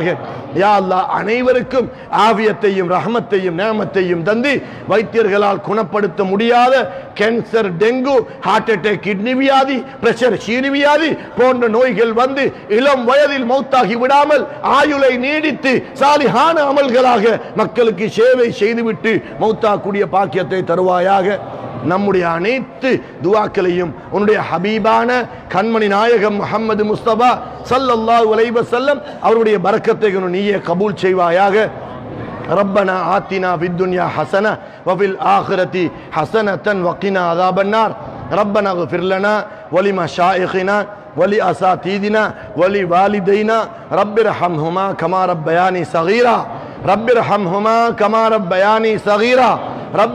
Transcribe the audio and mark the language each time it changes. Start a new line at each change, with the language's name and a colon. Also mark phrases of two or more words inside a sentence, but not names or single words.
Tamil: யா அல்லாஹ், அனைவருக்கும் ஆவியத்தையும் ரஹமத்தையும் நேமத்தையும் தந்து வைத்தியர்களால் குணப்படுத்த முடியாத கேன்சர், டெங்கு,
English: heart attack,
Tamil: கிட்னி வியாதி, பிரஷர், சீனி வியாதி போன்ற நோய்கள் வந்து இளம் வயதில் மௌத்தாகி விடாமல் ஆயுளை நீடித்து சாலிஹான அமல்களாக மக்களுக்கு சேவை செய்துவிட்டு மௌத்தாக்கூடிய பாக்கியத்தை தருவாயாக. நம்முடைய அனைத்து துஆக்களையும் உன்னுடைய ஹபீபான கண்மணி நாயகம் முஹம்மது முஸ்தபா
Arabic: صلى الله عليه وسلم
Tamil: அவருடைய பரக்கத்தை நீயே கபூல் செய்வாயாக.
Arabic: ربنا آتنا في الدنيا حسنة وفي الآخرة حسنة وقنا عذاب النار ربنا اغفر لنا ولمشائخنا ولأساتذتنا ولوالدينا رب ارحمهما كما ربياني صغيرا رب ارحمهما كما ربياني صغيرا رب